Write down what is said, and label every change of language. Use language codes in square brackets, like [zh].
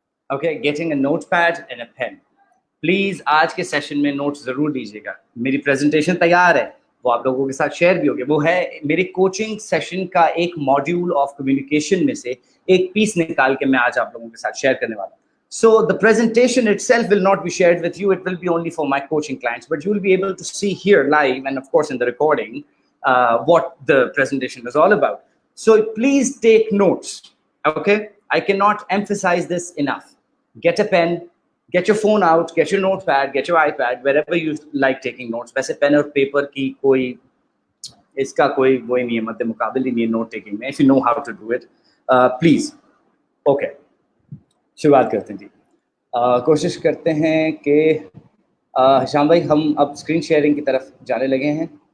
[en] Okay, getting a notepad and a pen. [hi] Please आज के session में नोट्स जरूर दीजिएगा. मेरी प्रेजेंटेशन तैयार है वो आप लोगों के साथ शेयर भी होगी. वो है मेरे कोचिंग सेशन का एक मॉड्यूल ऑफ कम्युनिकेशन में से एक पीस निकाल के मैं आज आप लोगों के साथ शेयर करने वाला हूँ. [en] So the presentation itself will not be shared with you. It will be only for my coaching clients, but you will be able to see here live and of course in the recording what the presentation is all about. So please take notes. Okay, I cannot emphasize this enough. Get a pen, get your phone out, get your notepad, get your iPad, wherever you like taking notes. [hi] वैसे pen और paper की कोई इसका कोई वही नहीं है मध्य मुकाबले नहीं है नोट टेकिंग में. [en] If you know how to do it please. [hi] Okay शुरुआत करते हैं जी. कोशिश करते हैं कि हिशाम भाई हम अब स्क्रीन शेयरिंग की तरफ जाने लगे हैं.